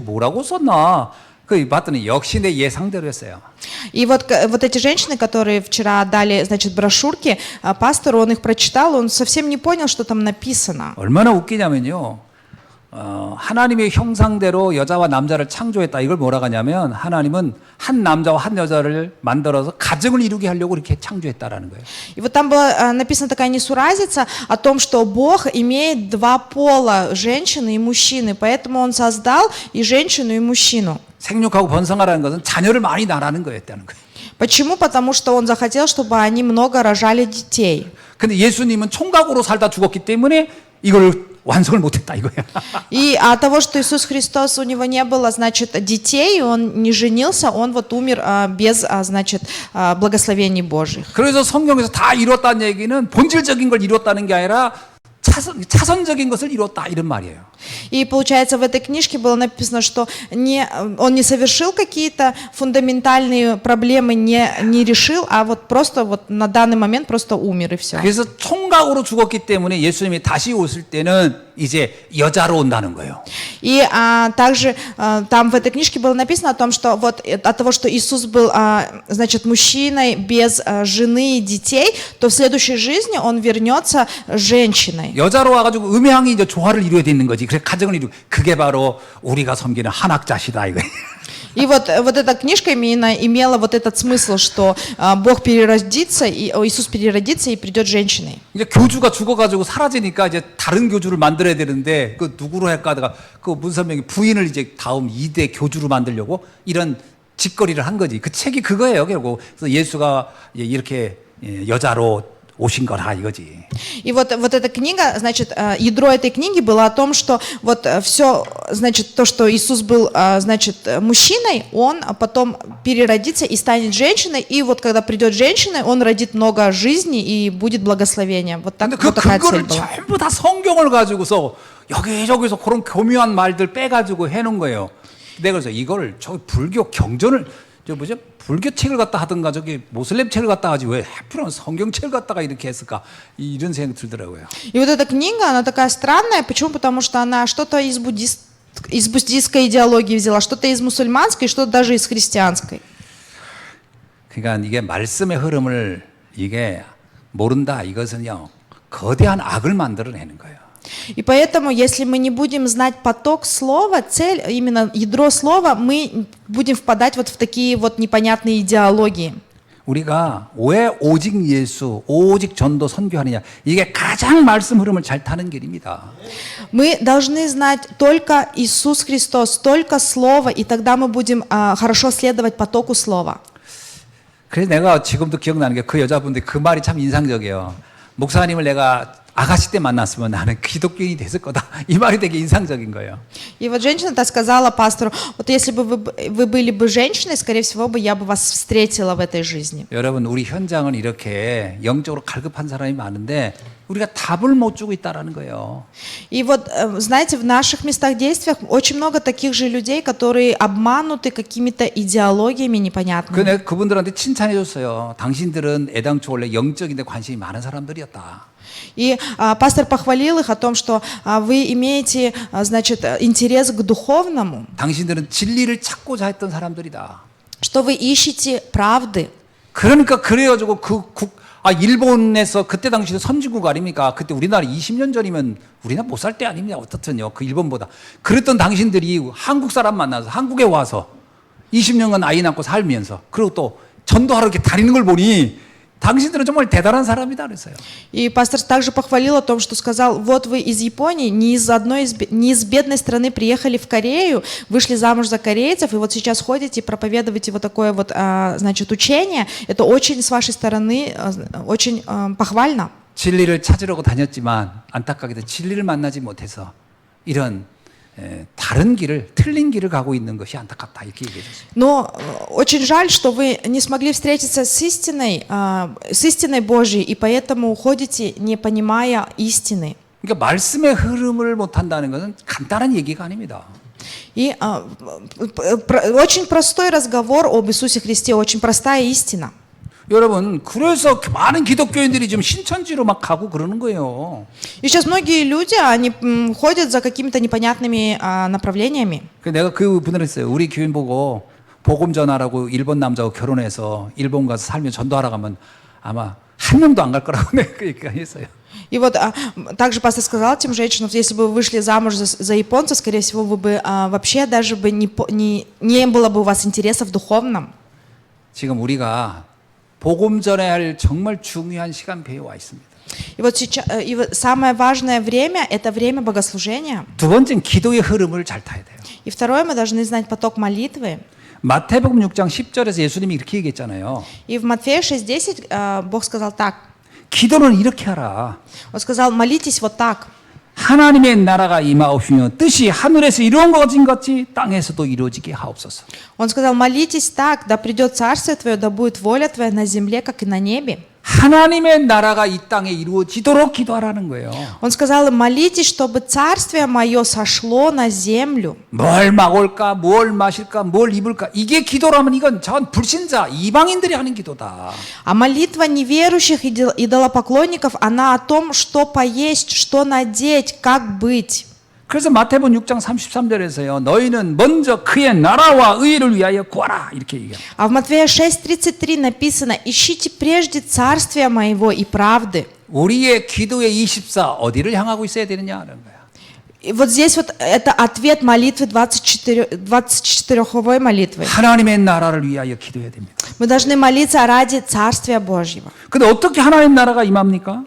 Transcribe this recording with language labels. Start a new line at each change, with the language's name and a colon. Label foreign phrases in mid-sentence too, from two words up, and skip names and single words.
Korean: 도대체 뭐라고 썼나? 그 봤더니 역시 내 예상대로였어요.
Russian: И вот, вот эти женщины, которые вчера дали, значит, брошюрки, пастору, он их прочитал, он совсем не понял, что там написано.
Korean: 얼마나 웃기냐면요. 하나님의 형상대로 여자와 남자를 창조했다. 이걸 뭐라고 하냐면 하나님은 한 남자와 한 여자를 만들어서 가정을 이루게 하려고 이렇게 창조했다라는 거예요.
Russian: И вот там была написана такая несуразица о том, что Бог имеет два пола, женщины и мужчины, поэтому Он создал и женщину, и мужчину.
Korean: 생육하고 번성하라는 것은 자녀를 많이 낳으라는 거였다는 거예요.
Russian: Почему? Потому что Он захотел, чтобы они много рожали детей.
Korean: 근데 예수님은 총각으로 살다 죽었기 때문에 이걸 완성을 못했다 이거야.
Russian: И от того, что Иисус Христос, у Него не было, значит, детей, Он не женился, Он вот умер без, значит, благословений Божьих.
Korean: 그래서 성경에서 다 이뤘다는 얘기는 본질적인 걸 이뤘다는 게 아니라 차선적인 것을 이뤘다 이런 말이에요.
Russian: И получается, в этой книжке было написано, что он не совершил какие-то фундаментальные проблемы, не решил, а вот просто вот на данный момент просто умер и все.
Korean: 그래서 총각으로 죽었기 때문에 예수님이 다시 오실 때는 이제 여자로 온다는 거예요.
Russian: И также там в этой книжке было написано о том, что вот от того, что Иисус был, значит, мужчиной без жены и детей, то в следующей жизни он вернется женщиной.
Korean: 여자로 와가지고 음양이 이제 조화를 이루어야 되는 거지. 그래 가정을 이루. 그게 바로 우리가 섬기는 한학자시다 이거.
Russian: И вот эта книжка имела вот этот смысл, что Бог переродится, Иисус переродится и придет женщиной.
Korean: 이제 교주가 죽어가지고 사라지니까 이제 다른 교주를 만들어야 되는데 그 누구로 할까 하다가 그 문선명이 부인을 이제 다음 2대 교주로 만들려고 이런 짓거리를 한 거지. 그 책이 그거예요 결국. 그래서 예수가 이렇게 여자로 오신 거라 이거지.
Russian: И вот эта книга, значит, ядро этой книги было о том, что вот все, значит, то, что Иисус был, значит, мужчиной, он потом переродится и станет женщиной, и вот когда придет женщина, он родит много жизни и будет благословение. Вот, так,
Korean: 근데
Russian: вот такая цель
Korean: 그거를
Russian: была.
Korean: 전부 다 성경을 가지고서 여기저기서 그런 교묘한 말들 빼가지고 해놓은 거예요. 내가 그래서 이걸 저 불교 경전을 저 뭐죠? 불교 책을 갖다 하든가 저기 모슬렘 책을 갖다 하지 왜 하필은 성경책을 갖다가 이렇게 했을까 이런 생각이 들더라고요.
Russian: И вот эта книга, она такая странная. Почему? Потому что она что-то из буддистской идеологии взяла, что-то из мусульманской, что-то даже из христианской.
Korean: 그러니까 이게 말씀의 흐름을 이게 모른다 이것은요 거대한 악을 만들어내는 거예요.
Russian: И поэтому, если мы не будем знать поток слова, цель, именно ядро слова, мы будем впадать вот в такие вот непонятные идеологии.
Korean: 우리가 왜 오직 예수, 오직 전도 선교하느냐 이게 가장 말씀 흐름을 잘 타는 길입니다.
Russian: Мы должны знать только Иисус Христос, только Слово, и тогда мы будем хорошо следовать потоку Слова.
Korean: 그래서 내가 지금도 기억나는 게 그 여자분들 그 말이 참 인상적이에요. 목사님을 내가 아가씨 때 만났으면 나는 기독교인이 됐을 거다. 이 말이 되게 인상적인 거예요.
Russian: И вот женщина-то сказала пастору, вот если бы вы были бы женщиной, скорее всего бы я бы вас встретила в этой жизни.
Korean: 여러분 우리 현장은 이렇게 영적으로 갈급한 사람이 많은데 우리가 답을 못 주고 있다라는 거예요.
Russian: И вот, знаете, в наших местах действия очень много таких же людей, которые обмануты какими-то идеологиями непонятными.
Korean: 내가 그분들한테 칭찬해 줬어요. 당신들은 애당초 원래 영적인 데 관심이 많은 사람들이었다.
Russian: И пастор похвалил их о том, что вы имеете, значит, интерес к духовному,
Korean: 당신들은 진리를 찾고자 했던 사람들이다.
Russian: что вы ищете правды.
Korean: 그러니까 그래가지고 일본에서 그때 당시에 선진국 아닙니까? 그때 우리나라 20년 전이면 우리나라 못 살 때 아닙니까? 어떻든요. 그 일본보다. 그랬던 당신들이 한국 사람 만나서 한국에 와서 20년간 아이 낳고 살면서 그리고 또 전도하러 이렇게 다니는 걸 보니 당신들은 정말 대단한 사람이다 그랬어요.
Russian: И пастор также похвалил о том, что сказал, вот вы из Японии, не из бедной страны приехали в Корею, вышли замуж за корейцев, и вот сейчас ходите и проповедуете вот такое вот, значит, учение. Это очень с вашей стороны, очень похвально.
Korean: 진리를 찾으려고 다녔지만 안타깝게도 진리를 만나지 못해서 이런 다른 길을 틀린 길을 가고 있는 것이 안타깝다 이렇게 얘기해 줬어요.
Russian: Но очень жаль, что вы не смогли встретиться с истиной Божьей, и поэтому уходите, не понимая истины.
Korean: 그러니까 말씀의 흐름을 못 한다는 것은 간단한 얘기가 아닙니다.
Russian: И очень простой разговор об Иисусе Христе, очень простая истина.
Korean: 여러분, 그래서 많은 기독교인들이 지금 신천지로 막 가고 그러는 거예요.
Russian: И сейчас многие люди, они ходят за какими-то непонятными направлениями.
Korean: 내가 그 분을 했어요. 우리 교인 보고 복음 전하라고 일본 남자하고 결혼해서 일본 가서 살면 전도하러 가면 아마 한 명도 안 갈 거라고 내가 그 얘기가 했어요.
Russian: И вот также пастор сказал тем женщинам, если бы вы вышли замуж за японца, скорее всего, вы бы вообще даже бы не было бы у вас интереса в духовном.
Korean: 지금 우리가 복음 전해야 할 정말 중요한 시간표에 와 있습니다.
Russian: И вот сейчас, самое важное время – это время богослужения.
Korean: 두 번째는 기도의 흐름을 잘 타야 돼요.
Russian: И второе, мы должны знать поток молитвы.
Korean: 마태복음 6장 10절에서 예수님이 이렇게 얘기했잖아요.
Russian: И в Матфея 6:10 Бог сказал так.
Korean: 기도는 이렇게 하라.
Russian: Он сказал, молитесь вот так.
Korean: 하나님의 나라가 임하옵시며 뜻이 하늘에서 이루어진 것 같이 땅에서도 이루어지게 하옵소서.
Russian: Он сказал, молитесь так, да придет царствие Твое, да будет воля Твоя на земле, как и на небе.
Korean: 하나님의 나라가 이 땅에 이루어지도록 기도하라는 거예요.
Russian: Он сказал им, молитесь, чтобы царствие мое сошло на землю.
Korean: 뭘 먹을까, 뭘 마실까, 뭘 입을까. 이게 기도라면 이건 전 불신자, 이방인들이 하는 기도다.
Russian: А молитва неверующих и идолопоклонников, она о том, что поесть, что надеть, как быть.
Korean: 그래서 마태복음 6장 33절에서요. 너희는 먼저 그의 나라와 의를 위하여 구하라. 이렇게 얘기해요.
Russian: А в Матфея 6:33 написано, ищите прежде царствия моего и правды.
Korean: 우리의 기도의 24 어디를 향하고 있어야 되느냐는 거야.
Russian: И вот здесь вот это ответ молитвы 24-й молитвы.
Korean: 하나님의 나라를 위하여 기도해야 됩니다.
Russian: Мы должны молиться ради Царствия Божьего.
Korean: 근데 어떻게 하나님 나라가 임합니까?